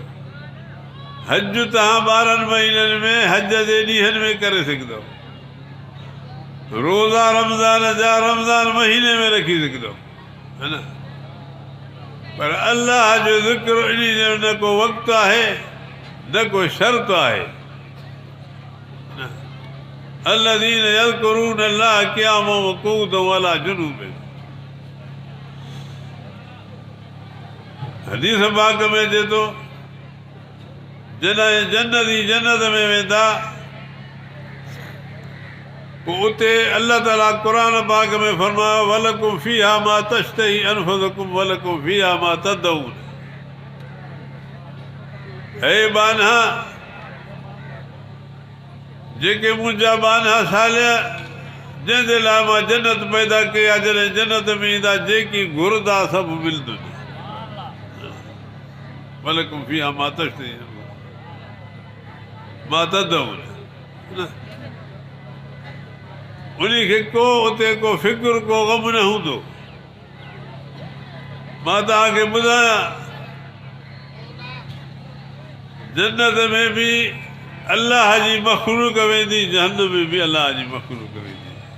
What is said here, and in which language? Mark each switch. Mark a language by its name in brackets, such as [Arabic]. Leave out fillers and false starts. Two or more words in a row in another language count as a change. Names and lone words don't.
[Sindhi] हज तव्हां 12 महीननि में हज जे ॾींहंनि में करे सघंदव। रोज़ा रमज़ान जा रमज़ान महीने में रखी सघंदव, है न। पर अलाह जो ज़िक्र इन जो न को वक़्तु आहे, न को शर्त आहे। [Arabic] الذين يذكرون الله قياما وقعودا وعلى جنوبهم। [Sindhi] हदीस पाक में अचे थो, जॾहिं जन्नत में वेंदा पोइ उते अलाह ताला क़ुर पाक में फरमायो, [Arabic] ولكم فيها ما تشتهي أنفسكم ولكم فيها ما تدعون. [Sindhi] हे बानहा, जेके मुंहिंजा बानहा सालिया, जंहिंजे लाइ मां जन्नत पैदा कई आहे, जॾहिं जन्नत में ईंदा जेकी घुरदा सभु मिलंदो। [Arabic] ولكم فيها ما تشتهي ما تدعون. [Sindhi] उन्ही खे को उते को फिक्र, को ग़म न हूंदो। मां तव्हांखे ॿुधायां, जन्नत में बि अलाह जी मखलूक वेंदी, जहन्नम में बि अलाह जी मखलूक वेंदी।